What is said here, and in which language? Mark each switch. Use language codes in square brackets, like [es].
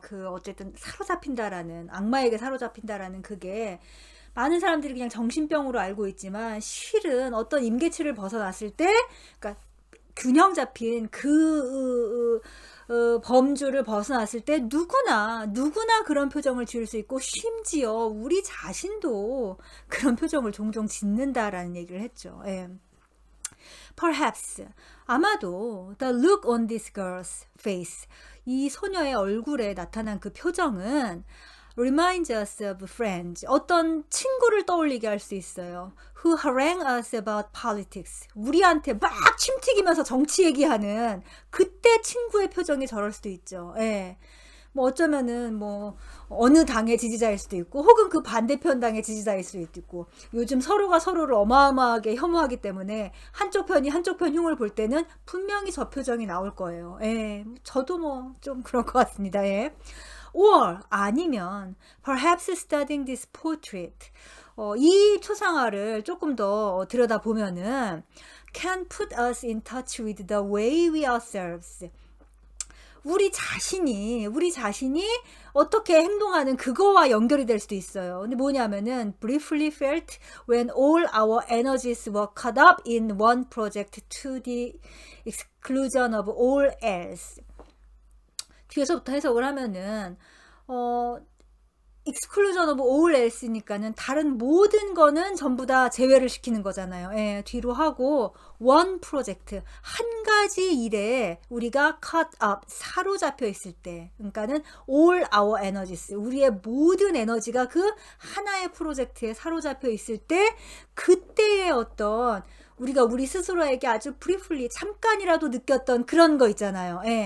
[ko] 그 어쨌든 사로잡힌다라는 악마에게 사로잡힌다라는 그게 많은 사람들이 그냥 정신병으로 알고 있지만 실은 어떤 임계치를 벗어났을 때 그러니까 균형 잡힌 그 범주를 벗어났을 때 누구나 그런 표정을 지을 수 있고 심지어 우리 자신도 그런 표정을 종종 짓는다라는 얘기를 했죠. [en] Perhaps [ko] 아마도 [en] the look on this girl's face [ko] 이 소녀의 얼굴에 나타난 그 표정은 [en] reminds us of friends. [ko] 어떤 친구를 떠올리게 할 수 있어요. [en] Who harangue us about politics. [ko] 우리한테 막 침튀기면서 정치 얘기하는 그때 친구의 표정이 저럴 수도 있죠. 뭐 어쩌면은 뭐 어느 당의 지지자일 수도 있고 혹은 그 반대편 당의 지지자일 수도 있고 요즘 서로가 서로를 어마어마하게 혐오하기 때문에 한쪽 편이 한쪽 편 흉을 볼 때는 분명히 저 표정이 나올 거예요. 저도 뭐 좀 그럴 것 같습니다. or 아니면 [en] perhaps studying this portrait [ko] 이 초상화를 조금 더 들여다보면은 [en] can put us in touch with the way we ourselves [ko] 우리 자신이 어떻게 행동하는 그거와 연결이 될 수도 있어요. 근데 뭐냐면은 [en] briefly felt when all our energies were caught up in one project to the exclusion of all else. [ko] 뒤에서부터 해석을 하면은 [en] exclusion of all else [ko] 니까는 다른 모든 거는 전부 다 제외를 시키는 거잖아요. 뒤로 하고 one project 한 가지 일에 우리가 caught up 사로잡혀 있을 때 그러니까는 [en] all our energies [ko] 우리의 모든 에너지가 그 하나의 프로젝트에 사로잡혀 있을 때 그때의 어떤 우리가 우리 스스로에게 아주 briefly 잠깐이라도 느꼈던 그런 거 있잖아요.